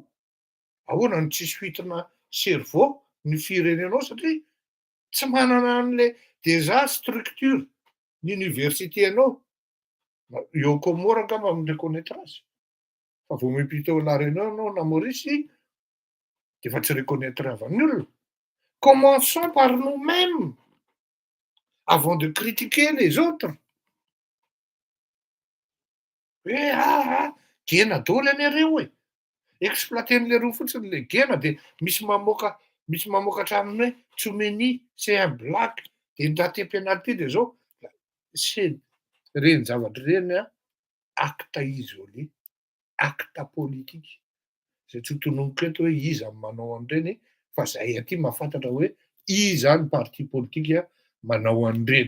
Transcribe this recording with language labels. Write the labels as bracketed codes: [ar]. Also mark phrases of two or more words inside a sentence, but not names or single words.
[mg] Ahoana no tsisy fitona cerveau ny firenenao satria tsy manana an'ilay [fr] déjà structure [mg] ny université anao. Eo Comore angamba mi-reconnaître azy. Fa vao miampita ao La Réunion anao na Maurice, dia efa tsy reconnaître avan'ny olona. [fr] Commençons par nous-mêmes avant de critiquer les autres. [mg] Hoe gena daholo ianareo e. Exploiten'ilay roa fotsiny le gena dia misy mamoaka hatraminy hoe Tsoumeni, [fr] c'est un black, [mg] dia ndaty penalty dia zao. [fr] C'est [mg] reny zavatra reny [fr] acte isolé, acte politique. [mg] Zay tsy ho tononoko eto hoe iza ny manao an'ireny, fa zahay aty mahafantatra hoe iza ny [fr] parti politique [mg] manao an'ireny.